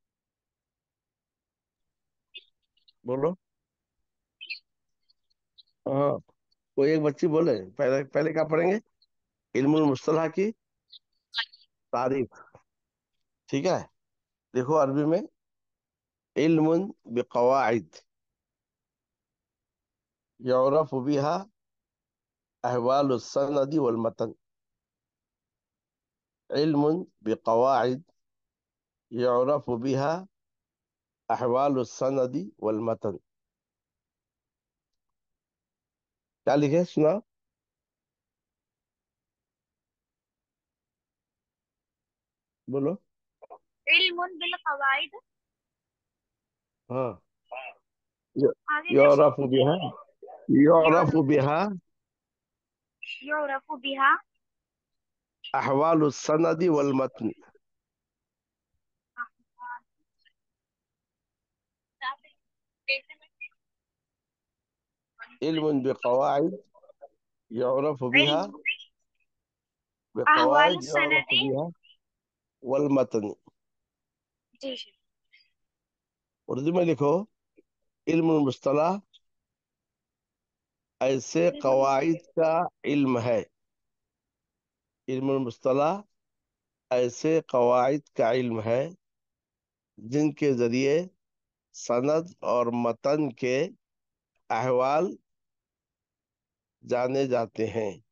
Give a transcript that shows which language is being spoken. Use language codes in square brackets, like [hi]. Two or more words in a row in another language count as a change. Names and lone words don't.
[hi] बोलो। हाँ, कोई एक बच्ची बोले, पहले पहले क्या पढ़ेंगे? [ar] علم المصطلح [hi] की तारीफ। ठीक है, देखो अरबी में [ar] علم بقواعد يعرف بها أحوال السند والمتن. علم بقواعد يعرف بها أحوال السند والمتن. [hi] क्या लिखे सुना? बोलो। [ar] علم بالقواعد. [hi] हाँ, आगे क्या शेफ? [ar] يعرف بها، يعرف بها يعرف بها أحوال السند والمتن. علم بقواعد يعرف بها, علم أحوال بقواعد يعرف सनदी। بها والمتن. [hi] जी शेफ। उर्दू में लिखो, [ar] علم المصطلح [hi] ऐसे [ar] इल्मुल [hi] कवाइद का इल्म है। [ar] علم المصطلح [hi] ऐसे कवाइद का इल्म है जिनके जरिए सनद और मतन के अहवाल जाने जाते हैं।